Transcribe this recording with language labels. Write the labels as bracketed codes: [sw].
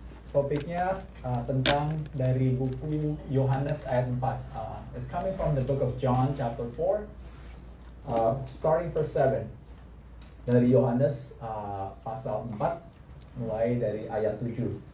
[id] Topiknya tentang dari buku Yohanes ayat 4. [en] It's coming from the book of John chapter 4, starting verse 7. [id] Dari Yohanes pasal 4, mulai dari ayat 7.